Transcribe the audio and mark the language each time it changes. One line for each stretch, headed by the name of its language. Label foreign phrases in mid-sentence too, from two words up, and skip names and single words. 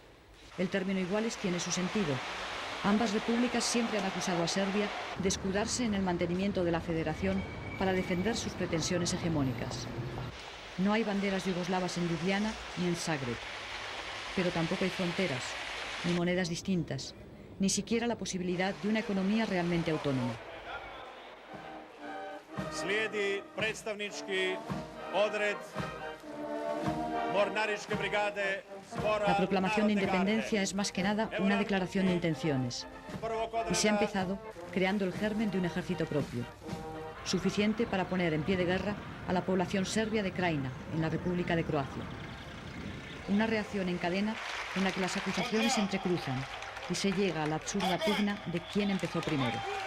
Spanish: El término iguales tiene su sentido. Ambas repúblicas siempre han acusado a Serbia de escudarse en el mantenimiento de la federación para defender sus pretensiones hegemónicas. No hay banderas yugoslavas en Ljubljana ni en Zagreb, pero tampoco hay fronteras, ni monedas distintas, ni siquiera la posibilidad de una economía realmente autónoma.
Croatian: Slijedi predstavnički odred Mornaričke brigade.
Spanish: La proclamación de independencia es más que nada una declaración de intenciones y se ha empezado creando el germen de un ejército propio, suficiente para poner en pie de guerra a la población serbia de Krajina, en la República de Croacia. Una reacción en cadena en la que las acusaciones se entrecruzan y se llega a la absurda pugna de quién empezó primero.